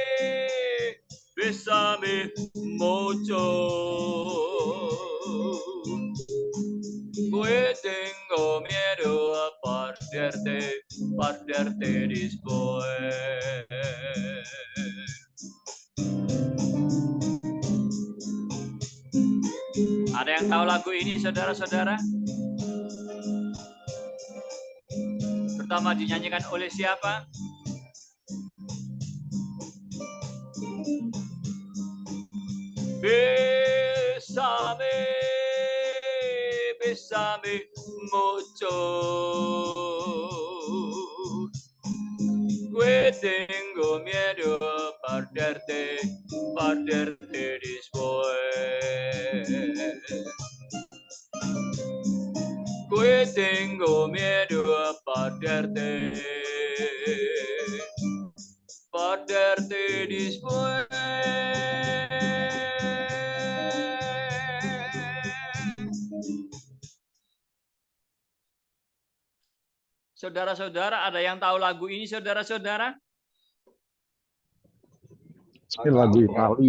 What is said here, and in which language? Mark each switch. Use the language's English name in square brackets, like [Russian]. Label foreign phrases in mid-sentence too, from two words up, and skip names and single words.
[Spanish] Bésame mucho. tengo miedo a perderte después. [Indonesian] Ada yang tahu lagu ini, saudara-saudara? Pertama dinyanyikan oleh siapa? [Spanish] Bésame, bésame mucho. Que tengo miedo a perderte después. Que tengo miedo a perderte después. [Indonesian] Saudara-saudara, ada yang tahu lagu ini, saudara-saudara? Lagu Itali.